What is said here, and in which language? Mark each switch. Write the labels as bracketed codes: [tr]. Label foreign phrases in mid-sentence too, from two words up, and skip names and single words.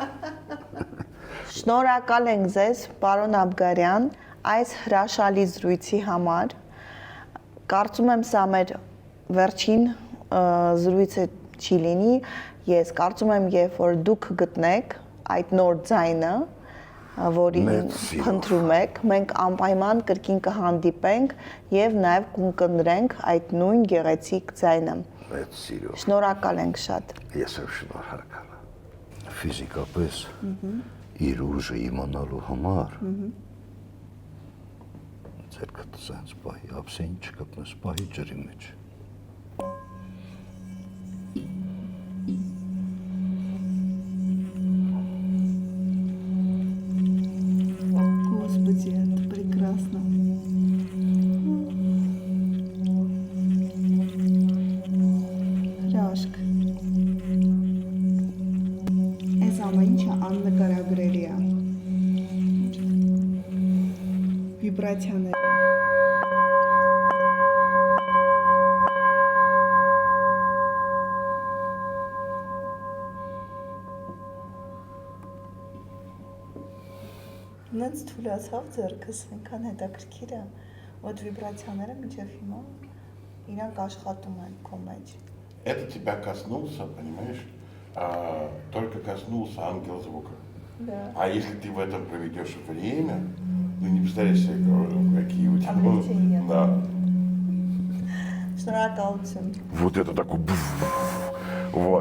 [hy] Շնորհակալ ենք ձեզ, պարոն Աբգարյան, այս հրաշալի զրույցի համար։ Կարծում եմ սա մեր վերջին զրույցը չի լինի, ես կարծում եմ, երբ որ դուք գտնեք այդ նոր ձայնը, որին փնտրում եք, մենք անպայման կրկին կհանդիպենք եւ նաեւ կընկերենք այդ նույն գեղեցիկ ձայնը։ Մեծ սիրով։ Շնորհակալ ենք շատ։ Ես եմ շնորհակալ։ Ֆիզիկապես իր ուժը իմանալու համար ձերքդ սենց պահի, ապսեն չկպնես պահի ջրի մեջ։ [ru] Господи, это прекрасно. [hy] Հրաշք։ Այս ամեն ինչը աննկարագրելի է։ Վիբրացիաներ։ Նենց թուլացավ ձեռքս, այնքան հետաքրքիր է, вот վիբրացիաները մինչև հիմա իրանք աշխատում են քո մեջ։ [ru] Это тебя коснулся, понимаешь? Только коснулся ангел звука. Да. А если ты в этом проведешь время, ну не представляешь себе, какие у тебя... Облегчение. Да. [hy] Շնորհակալություն։ [ru] Вот это такой... Вот.